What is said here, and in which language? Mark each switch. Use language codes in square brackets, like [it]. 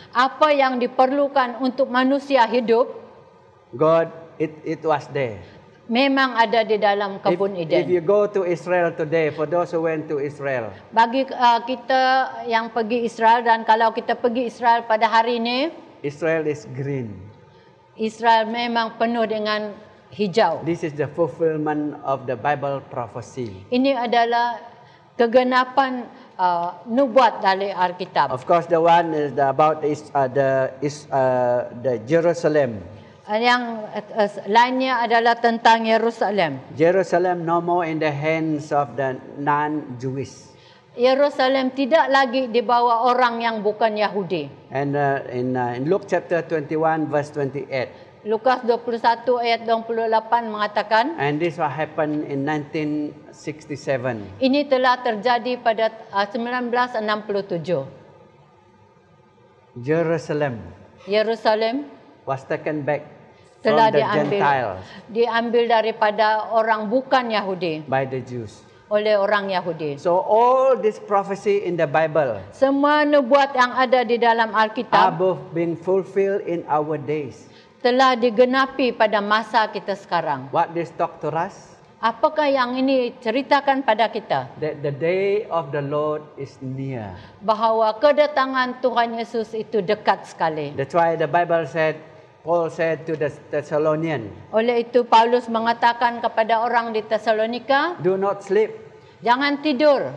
[ms] Apa yang diperlukan untuk manusia hidup, [en] God, it was there. [ms] memang ada di dalam kebun [en] If [ms] Eden. [en] you go to Israel today, for those who went to Israel, [ms] Bagi kita yang pergi Israel, dan kalau kita pergi Israel pada hari ini, [en] Israel is green. [ms] Israel memang penuh dengan hijau. [en] This is the fulfillment of the Bible prophecy. [ms] Ini adalah kegenapan nubuat dari Alkitab. [en] Of course, the one is about the Jerusalem. [ms] Yang lainnya adalah tentang Yerusalem. [en] Jerusalem no more in the hands of the non-Jewish. [ms] Yerusalem tidak lagi dibawa orang yang bukan Yahudi. [en] And in Luke chapter 21 verse 28. [ms] Lukas 21 ayat 28 mengatakan, [en] And this will happen in 1967. [ms] ini telah terjadi pada 1967. [en] Jerusalem [ms] Yerusalem [en] was taken back from [ms] telah [en] the Gentiles [ms] diambil daripada orang bukan Yahudi [en] by the Jews. [ms] oleh orang Yahudi. [en] So all this prophecy in the Bible [ms] Semua nubuat yang ada di dalam [en] are [ms] Alkitab [en] both being fulfilled in our days. [ms] telah digenapi pada masa kita sekarang. [en] What this talk to us? [ms] Apakah yang ini ceritakan pada kita? [en] That the day of the Lord is near. [ms] Bahawa kedatangan Tuhan Yesus itu dekat sekali. [en] That's why the Bible said Paul said to the Thessalonians, [ms] Oleh itu Paulus mengatakan kepada orang di Tesalonika, [en] do not sleep. [ms] jangan tidur.